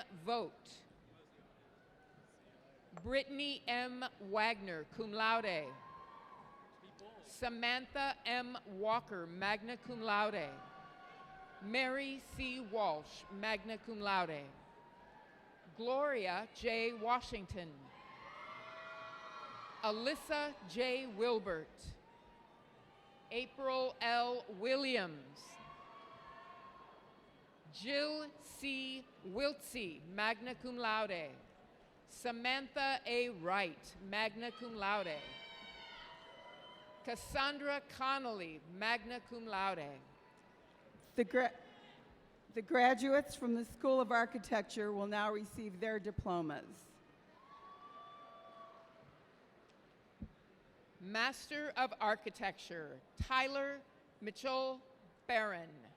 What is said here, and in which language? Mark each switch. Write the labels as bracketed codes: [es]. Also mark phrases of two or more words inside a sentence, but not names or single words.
[en] Vogt, Brittany M. Wagner, [la] cum laude, [en] Samantha M. Walker, [la] magna cum laude, [en] Mary C. Walsh, [la] magna cum laude, [en] Gloria J. Washington, Alyssa J. Wilbert, April L. Williams, Jill C. Wiltsey, [la] magna cum laude, [en] Samantha A. Wright, [la] magna cum laude, [en] Cassandra Connolly, [la] magna cum laude. [en] The graduates from the School of Architecture will now receive their diplomas. Master of Architecture, Tyler Mitchell Barron.